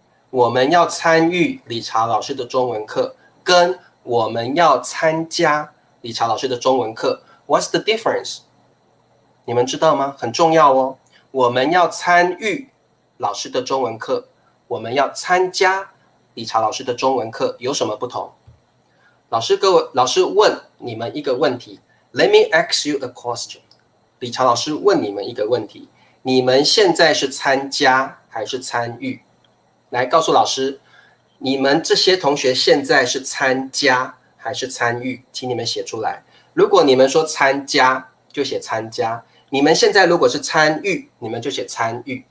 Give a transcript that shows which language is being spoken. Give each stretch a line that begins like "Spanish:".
Chinese: 我们要参与理查老师的中文课，跟我们要参加理查老师的中文课 ，
English: What's the difference？
Chinese: 你们知道吗？很重要哦。我们要参与老师的中文课，我们要参加理查老师的中文课，有什么不同？老师问你们一个问题
English: ，Let me ask you a question。
Chinese: 理查老师问你们一个问题，你们现在是参加还是参与？来告诉老师，你们这些同学现在是参加还是参与？请你们写出来。如果你们说参加，就写参加。你们现在如果是参与，你们就写参与。